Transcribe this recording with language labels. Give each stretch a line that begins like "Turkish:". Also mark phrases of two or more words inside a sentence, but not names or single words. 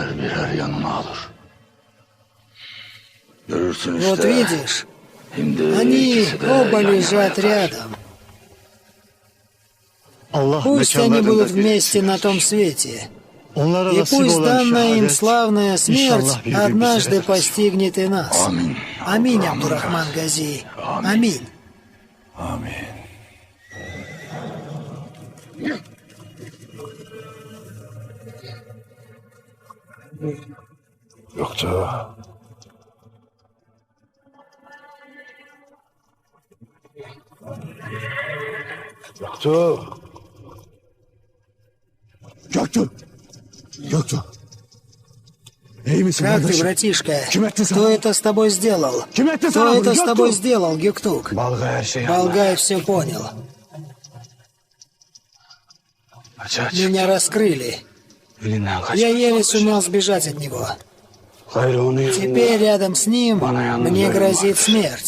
Russian: Вот видишь, они оба лежат рядом. Пусть они будут вместе на том свете. И пусть данная им славная смерть однажды постигнет и нас. Аминь, Абдурахман Гази. Аминь.
Turkish: Amin. Yoksa... Göktuğ!
Russian: Как ты, братишка? Кто это с тобой сделал? Кто это с тобой сделал, Гюктук? Балгай все понял. Меня раскрыли. Я еле сумел сбежать от него. Теперь рядом с ним мне грозит смерть.